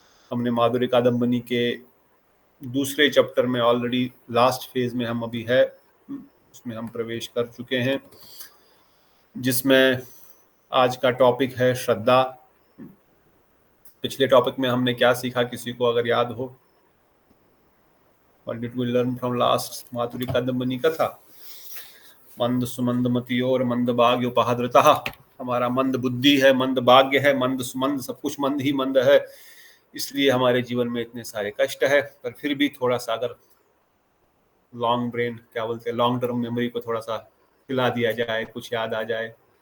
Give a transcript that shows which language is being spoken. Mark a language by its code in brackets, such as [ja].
[hi] हमने माधुर्य कादम्बनी के दूसरे चैप्टर में ऑलरेडी लास्ट फेज में हम अभी है, उसमें हम प्रवेश कर चुके हैं, जिसमें आज का टॉपिक है श्रद्धा। पिछले टॉपिक में हमने क्या सीखा, किसी को अगर याद हो? [en] What did we learn from last Madhurya Kadambini कथा? [hi] मंद सुमंद मतियोर मंद भाग्य उपहाद्रता। हमारा मंद बुद्धि है, मंद भाग्य है, मंद सुमंद, सब कुछ मंद ही मंद है, इसलिए हमारे जीवन में इतने सारे कष्ट है। पर फिर भी थोड़ा सा अगर लॉन्ग ब्रेन क्या बोलते हैं, लॉन्ग टर्म मेमोरी को थोड़ा सा हिला दिया जाए, कुछ याद आ जाए।